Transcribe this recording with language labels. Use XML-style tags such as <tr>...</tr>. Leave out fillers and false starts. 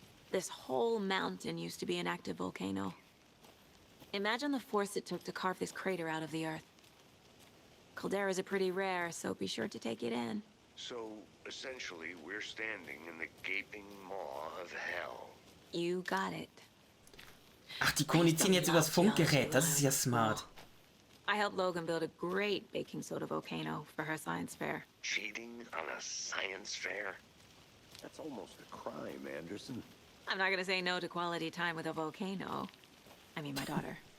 <en>This whole mountain used to be an active volcano. Imagine the force it took to carve this crater out of the earth. Calderas are pretty rare, so be sure to take it in. So, essentially, we're standing in the gaping maw of hell. You got it.</en> <de>Ach, die kommunizieren jetzt übers Funkgerät. Das ist ja smart.</de> <en>I helped Logan build a great baking soda volcano for her science fair. Cheating on a science fair? That's almost a crime, Anderson. I'm not gonna say no to quality time with a volcano. I mean, my daughter.</en>